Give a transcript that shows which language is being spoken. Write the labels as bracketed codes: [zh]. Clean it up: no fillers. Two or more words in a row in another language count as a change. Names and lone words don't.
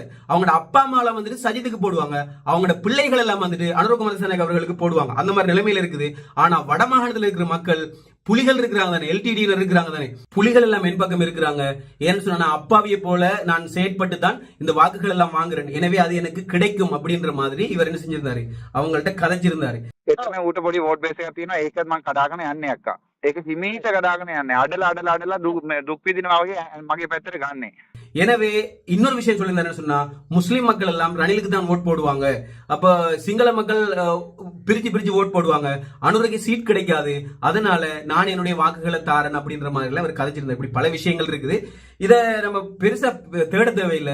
[ta] அவங்களோட அப்பா அம்மா எல்லாம் வந்துட்டு சஜித்துக்கு போடுவாங்க, அவங்களோட பிள்ளைகள் எல்லாம் வந்துட்டு அனுரகுமார திசாநாயக்க அவர்களுக்கு போடுவாங்க. அந்த மாதிரி நிலைமையில இருக்குது. ஆனா வடமாகாணத்தில் இருக்கிற மக்கள் புலிகள் இருக்கிறாங்க தானே, எல்டிடியில இருக்கிறாங்க தானே, புலிகள் எல்லாம் என் பக்கம் இருக்கிறாங்க. ஏன்னு சொன்னா அப்பாவியை போல நான் செயற்பட்டு தான் இந்த வாக்குகள் எல்லாம் வாங்குறேன், எனவே அது எனக்கு கிடைக்கும் அப்படின்ற மாதிரி இவர் என்ன செஞ்சிருந்தாரு, அவங்கள்ட்ட கதைச்சிருந்தாரு. [si] එතන ඌට පොඩි [en] vote base [si] එකක් තියෙනවා. ඒකත් මම කඩාගෙන යන්නේ අක්කා. ඒක හිමීට කඩාගෙන යන්නේ. අඩලා දුක් විඳිනවා වගේ මගේ පැත්තට ගන්නෙ. [ta] எனவே இன்னொரு விஷயம் சொல்லியிருந்தாரு சொன்னா, முஸ்லிம் மக்கள் எல்லாம் ரணிலுக்கு தான் ஓட் போடுவாங்க, அப்ப சிங்கள மக்கள் பிரிச்சு ஓட் போடுவாங்க, அனுரைக்கு சீட் கிடைக்காது, அதனால நான் என்னுடைய வாக்குகளை தாரன் அப்படின்ற மாதிரி எல்லாம் அவர் கதைச்சிருந்தார். இப்படி பல விஷயங்கள் இருக்குது. இத நம்ம பெருசா தேட தேவையில்லை.